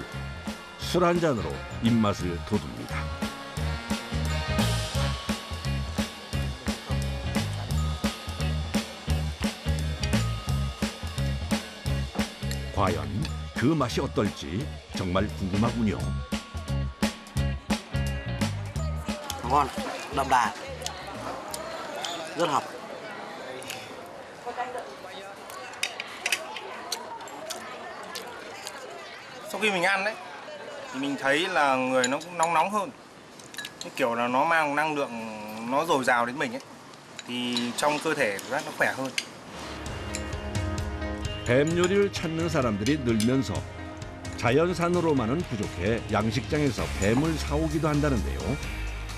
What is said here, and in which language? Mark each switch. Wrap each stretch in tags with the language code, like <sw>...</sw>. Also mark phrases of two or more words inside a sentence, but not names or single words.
<ko>술 한 잔으로 입맛을 돋웁니다. 과연 그 맛이 어떨지 정말 궁금하군요.</ko> <vi>Ngon, đậm đà, rất hợp. Sau khi mình ăn đấy thì mình thấy là người nó cũng nóng hơn, cái kiểu là nó mang năng lượng, nó dồi dào đến mình ấy, thì trong cơ thể của nó khỏe hơn.</vi> <ko>뱀 요리를 찾는 사람들이 늘면서 자연산으로만은 부족해 양식장에서 뱀을 사오기도 한다는데요.</ko>